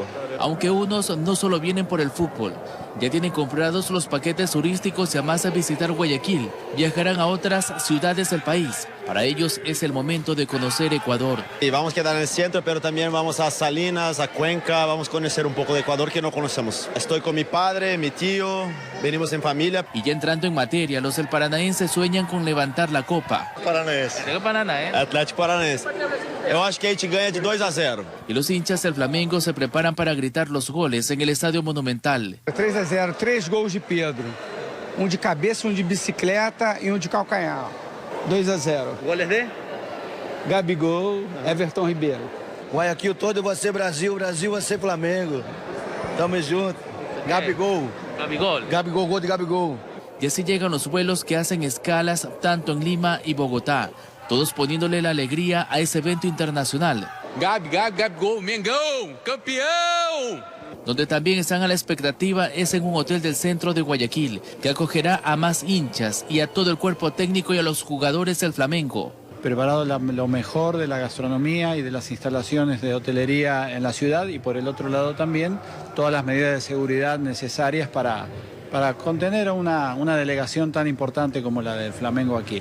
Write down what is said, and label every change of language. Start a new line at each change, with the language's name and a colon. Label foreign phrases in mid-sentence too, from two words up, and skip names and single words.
Spanish: Aunque unos no solo vienen por el fútbol, ya tienen comprados los paquetes turísticos y además a visitar Guayaquil, viajarán a otras ciudades del país. Para ellos es el momento de conocer Ecuador. Y vamos a quedar en el centro, pero también vamos a Salinas, a Cuenca, vamos a conocer un poco de Ecuador que no conocemos. Estoy con mi padre, mi tío, venimos en familia. Y ya entrando en materia, los del Paranaense sueñan con levantar la copa. Paranaense. Atlético Paranaense.
Portuguese: Eu acho que a gente ganha de 2-0.
Spanish: Y los hinchas del Flamengo se preparan para gritar los goles en el Estadio Monumental.
Portuguese: 3-0, 3 gols de Pedro. De cabeça, de bicicleta y de calcanhar. 2-0.
Spanish: Goles de? Gabigol, Everton Ribeiro.
Portuguese: Guayaquil todo vai ser Brasil, Brasil vai ser Flamengo. Tamo junto. Gabigol. Gabigol, gol de Gabigol.
Spanish: Y así llegan los vuelos que hacen escalas tanto en Lima y Bogotá, todos poniéndole la alegría a ese evento internacional.
Portuguese: Gabigol, Mengão, campeão!
Spanish: Donde también están a la expectativa es en un hotel del centro de Guayaquil, que acogerá a más hinchas y a todo el cuerpo técnico y a los jugadores del Flamengo. Preparado lo mejor de la gastronomía y de las instalaciones de hotelería en la ciudad y por el otro lado también todas las medidas de seguridad necesarias para contener a una delegación tan importante como la del Flamengo aquí.